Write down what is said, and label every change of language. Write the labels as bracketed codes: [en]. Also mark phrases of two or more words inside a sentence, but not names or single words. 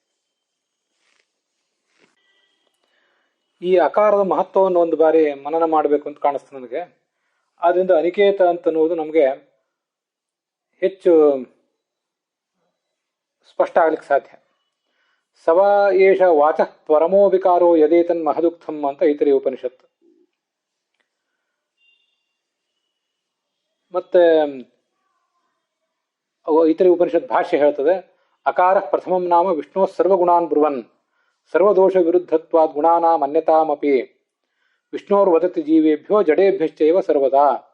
[kn] ಈ ಅಕಾರದ ಮಹತ್ವವನ್ನು ಒಂದು ಬಾರಿ ಮನನ ಮಾಡಬೇಕು ಅಂತ ಕಾಣಿಸ್ತು ನನಗೆ. ಆದ್ರಿಂದ ಅನಿಕೇತ ಅಂತನ್ನುವುದು ನಮಗೆ ಹೆಚ್ಚು ಸ್ಪಷ್ಟ ಆಗ್ಲಿಕ್ಕೆ ಸಾಧ್ಯ. [sa] ಸವಾ ಏಷ ವಾಚಃ ಪರಮೋ ವಿಕಾರೋ ಯದೇತನ್ ಮಹದುಕ್ತಂ [kn] ಅಂತ ಐತರೇಯ ಉಪನಿಷತ್ತು. ಮತ್ತೆ ಐತರೇಯ ಉಪನಿಷತ್ ಭಾಷ್ಯ ಹೇಳ್ತದೆ, [sa] ಅಕಾರ ಪ್ರಥಮಂ ನಾಮ ವಿಷ್ಣು ಸರ್ವಗುಣಾನ್ ಬ್ರುವನ್ ಸರ್ವದೋಷ ವಿರುದ್ಧತ್ವಾದ್ ಗುಣಾನಾಂ ಅನ್ಯತಾಮಪಿ ವಿಷ್ಣೋರ್ವದತಿ ಜೀವೇಭ್ಯೋ ಜಡೇಭ್ಯಶ್ಚೈವ ಸರ್ವದಾ.